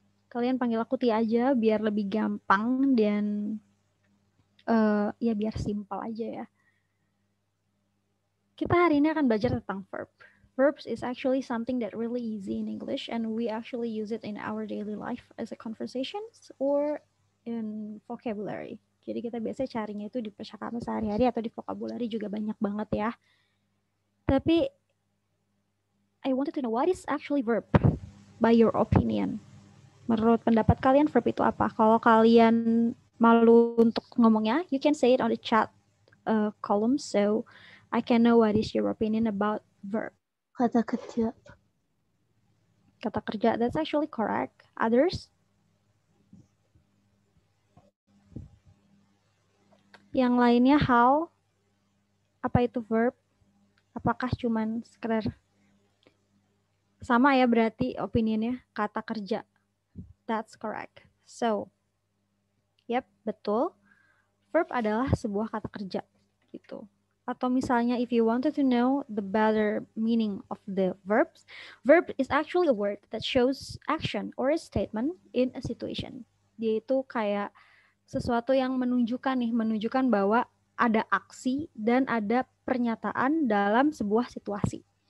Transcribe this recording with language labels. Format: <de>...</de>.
<id>Kalian panggil aku Tia aja biar lebih gampang dan ya biar simpel aja ya. Kita hari ini akan belajar tentang verb.</id> <en>Verbs is actually something that really easy in English and we actually use it in our daily life as a conversations or in vocabulary.</en> <id>Jadi kita biasanya carinya itu di percakapan sehari-hari atau di vocabulary juga banyak banget ya. Tapi</id> <en>I wanted to know what is actually verb by your opinion.</en> <id>Menurut pendapat kalian verb itu apa? Kalau kalian malu untuk ngomongnya,</id> <en>you can say it on the chat column so I can know what is your opinion about verb.</en> <id>kata kerja. Kata kerja,</id> <en>that's actually correct. Others?</en> <id>Yang lainnya</id> <en>how?</en> <id>Apa itu verb? Apakah cuman sekedar sama ya berarti opinionnya kata kerja.</id> <en>That's correct. So, yep,</en> <id>betul. Verb adalah sebuah kata kerja gitu. Atau misalnya</id> <en>if you wanted to know the better meaning of the verbs, verb is actually a word that shows action or a statement in a situation.</en> <id>Dia itu kayak sesuatu yang menunjukkan bahwa ada aksi dan ada pernyataan dalam sebuah situasi.</id>